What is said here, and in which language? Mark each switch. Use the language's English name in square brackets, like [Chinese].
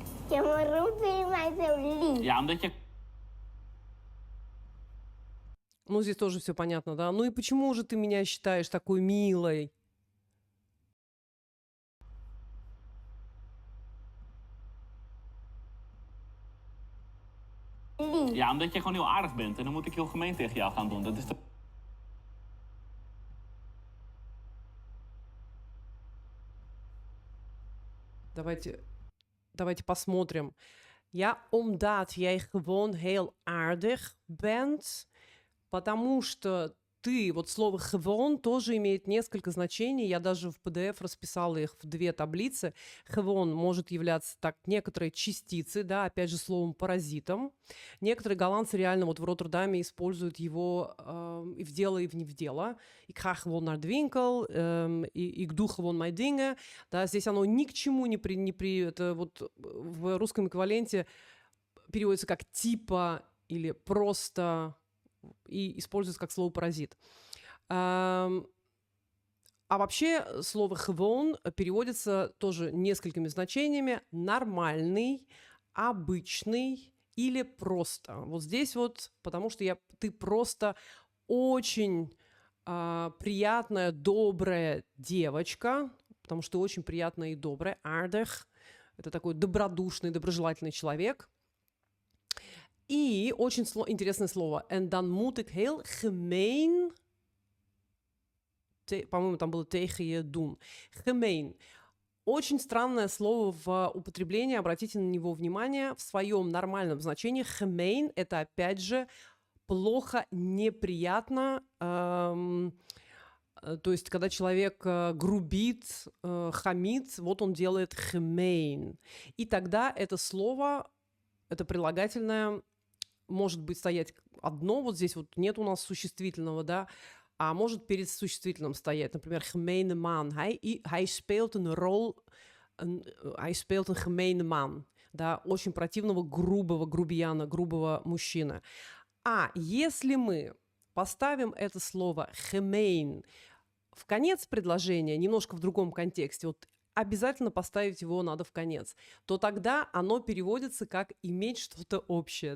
[Dutch] Ja, waarom vind je mij zo lief? Ja, omdat je [Russian] Ну, здесь тоже все понятно, да. Ну и почему же ты меня считаешь такой милой? [Dutch] Lief. Ja, omdat je gewoon heel aardig bent. En dan moet ik heel gemeen tegen jou gaan doen. Dat is [Russian] Давайте посмотрим. [Dutch] Ja, omdat jij gewoon heel aardig bent, [Russian] потому что ты, вот слово gewoon тоже имеет несколько значений. Я даже в PDF расписала их в 2 таблицы. Gewoon может являться так некоторые частицы, да, опять же словом паразитом. Некоторые голландцы реально вот в Роттердаме используют его и в дело, и в не в дело. [Dutch] Ik ga gewoon naar de winkel, ik doe gewoon mijn dingen. [Russian] Да, здесь оно ни к чему это вот в русском эквиваленте переводится как типа или просто и используется как слово паразит. А вообще слово gewoon переводится тоже несколькими значениями: нормальный, обычный или просто. Вот здесь вот, потому что ты просто очень приятная, добрая девочка, потому что очень приятная и добрая. [Dutch] Aardig. [Russian] Это такой добродушный, доброжелательный человек. И очень интересное слово. [Dutch] En dan moet ik heel gemeen... [Russian] По-моему, там было [Dutch] tegen je doen. Gemeen. [Russian] Очень странное слово в употреблении. Обратите на него внимание. В своем нормальном значении gemeen — это, опять же, плохо, неприятно. То есть, когда человек грубит, хамит, вот он делает gemeen. И тогда это слово, это прилагательное, может быть стоять одно, вот здесь вот нет у нас существительного, да, а может перед существительным стоять. Например, [Dutch] gemene man. Hij speelt een rol, hij speelt een gemene man. [Russian] Да, очень противного, грубого грубияна, грубого мужчины. А если мы поставим это слово gemeen в конец предложения, немножко в другом контексте, вот обязательно поставить его надо в конец, то тогда оно переводится как «иметь что-то общее».